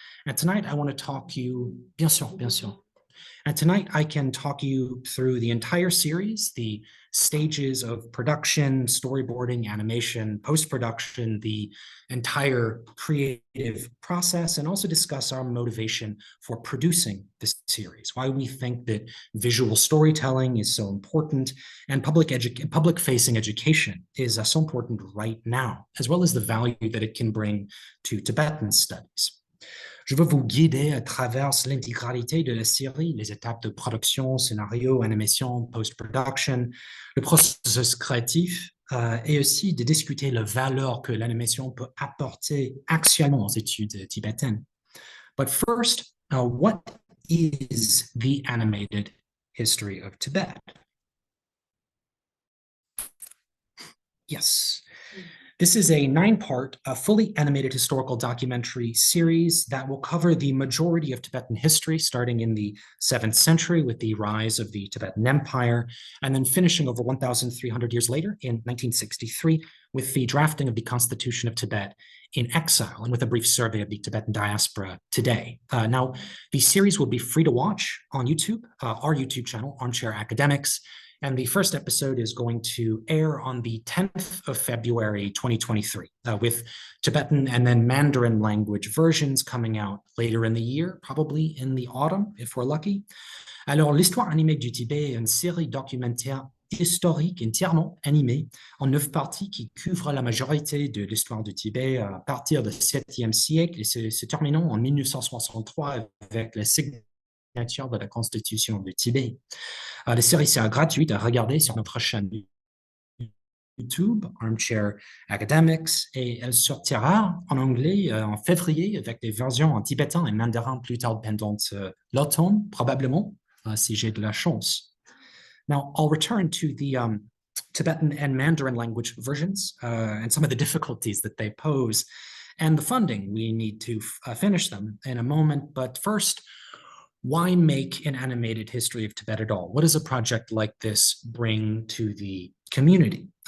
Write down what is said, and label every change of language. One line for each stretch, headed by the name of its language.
English: And tonight I want to talk you,
French: bien sûr.
English: And tonight I can talk you through the entire series, the stages of production, storyboarding, animation, post-production, the entire creative process, and also discuss our motivation for producing this series, why we think that visual storytelling is so important and public-facing education is so important right now, as well as the value that it can bring to Tibetan studies.
French: Je veux vous guider à travers l'intégralité de la série, les étapes de production, scénario, animation, post-production, le processus créatif, et aussi de discuter la valeur que l'animation peut apporter actuellement aux études tibétaines.
English: But first, what is the Animated History of Tibet? Yes. This is a 9-part, fully animated historical documentary series that will cover the majority of Tibetan history, starting in the 7th century with the rise of the Tibetan Empire, and then finishing over 1,300 years later in 1963 with the drafting of the Constitution of Tibet in exile, and with a brief survey of the Tibetan diaspora today. Now, the series will be free to watch on YouTube, our YouTube channel, Armchair Academics. And the first episode is going to air on the 10th of February, 2023, with Tibetan and then Mandarin language versions coming out later in the year, probably in the autumn, if we're lucky.
French: Alors, l'histoire animée du Tibet est une série documentaire historique entièrement animée en 9 parties qui couvrent la majorité de l'histoire du Tibet à partir du 7e siècle et se terminant en 1963 avec la signature de la Constitution du Tibet. La série sera gratuite à regarder sur notre chaîne YouTube, Armchair Academics, et elle sortira en anglais en février avec des versions en tibétain et mandarin plus tard pendant l'automne, probablement, si j'ai de la chance.
English: Now, I'll return to the Tibetan and Mandarin language versions and some of the difficulties that they pose and the funding we need to finish them in a moment. But first, why make an animated history of Tibet at all? What does a project like this bring to the community?